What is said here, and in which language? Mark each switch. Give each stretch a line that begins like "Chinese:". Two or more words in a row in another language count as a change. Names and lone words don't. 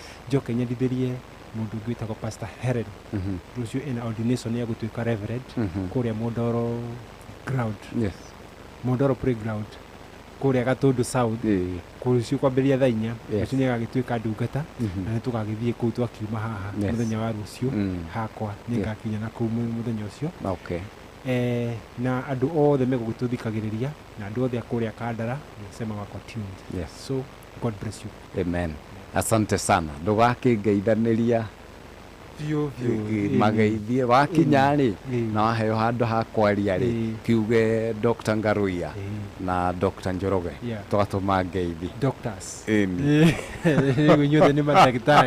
Kikuyu: Njoke nyendithĩrie mũndũ ũngĩ wĩtagwo Pastor Helen, rũciũ ena ordination ya gũtuĩka reverend kũrĩa Mwondoro ground, Mwondoro playground kũrĩa Gatũndũ South, rũciũ kwambĩrĩria thaa 4 rũciũ nĩ agagĩtuĩka ndungata na nĩ tũgagĩthiĩ kũu twakiuma haha mũthenya wa rũciũ hakwa nĩ ngakinya na kũu mũthenya ũcio. Na andũ othe megũgĩtũthikagĩrĩria na andũ othe akũrĩa Kandara
Swahili: nasema wako
Kikuyu: tuned.
English: So God bless you.
Swahili: Amen. Asante sana.
Kikuyu: Ndũgakĩngeithanĩria mageithie wakinya rĩ na waheo handũ ha kwaria rĩ kiuge Dr. Ngaruiya na Dr. Njoroge twatũma ngeithi doctors inyuothe nĩ mandagĩtarĩ.